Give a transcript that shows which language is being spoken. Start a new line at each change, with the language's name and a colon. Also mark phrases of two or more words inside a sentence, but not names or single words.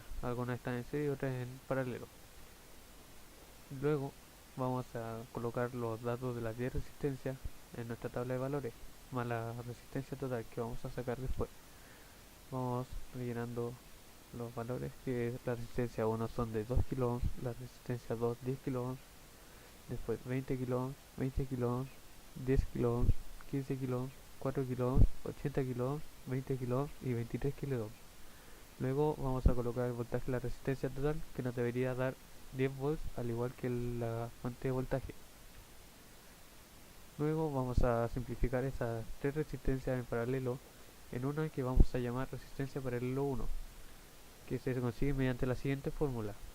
Spanish: Algunas están en serie y otras en paralelo. Luego vamos a colocar los datos de las 10 resistencias en nuestra tabla de valores, más la resistencia total que vamos a sacar después. Vamos rellenando los valores, que la resistencia 1 son de 2 kΩ, la resistencia 2 10 kΩ, después 20 kΩ, 20 kΩ, 10 kΩ, 15 kΩ, 4 kΩ, 80 kΩ, 20 kΩ y 23 kΩ. Luego vamos a colocar el voltaje de la resistencia total, que nos debería dar 10 volts al igual que la fuente de voltaje. Luego vamos a simplificar esas tres resistencias en paralelo en una que vamos a llamar resistencia paralelo 1, que se consigue mediante la siguiente fórmula.